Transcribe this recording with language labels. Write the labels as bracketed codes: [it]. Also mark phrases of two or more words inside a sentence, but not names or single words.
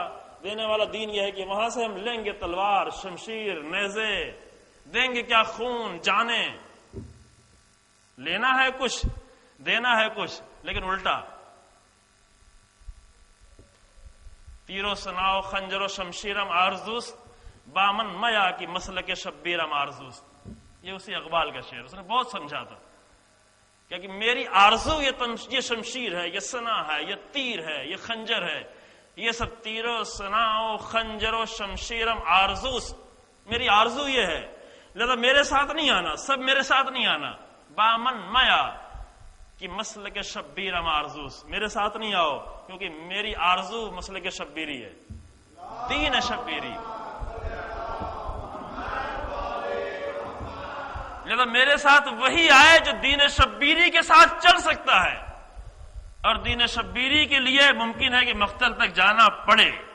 [ur] دینے والا دین یہ ہے کہ وہاں سے ہم لیں گے تلوار، شمشیر، نیزے، دیں گے کیا خون، جانیں. لینا ہے کچھ، دینا ہے کچھ، لیکن الٹا. [fa] تیر و سناؤ خنجر و شمشیرم آرزوست، بامن میا کی مسلک شبیرم آرزوست. [ur] یہ اسی اقبال کا شعر، اس نے بہت سمجھا تھا کہ میری آرزو یہ شمشیر ہے، یہ سنا ہے، یہ تیر ہے، یہ خنجر ہے، یہ سب [fa] تیر و سناؤ خنجر و شمشیرم آرزوست. [ur] میری آرزو یہ ہے، لہذا میرے ساتھ نہیں آنا، سب میرے ساتھ نہیں آنا. [fa] بامن میا کی مسلک شبیرم آرزوست، [ur] میرے ساتھ نہیں آؤ کیونکہ میری آرزو مسلک شبیری ہے، دین شبیری. لہذا میرے ساتھ وہی آئے جو دین شبیری کے ساتھ چل سکتا ہے، اور دین شبیری کے لیے ممکن ہے کہ مقتل تک جانا پڑے.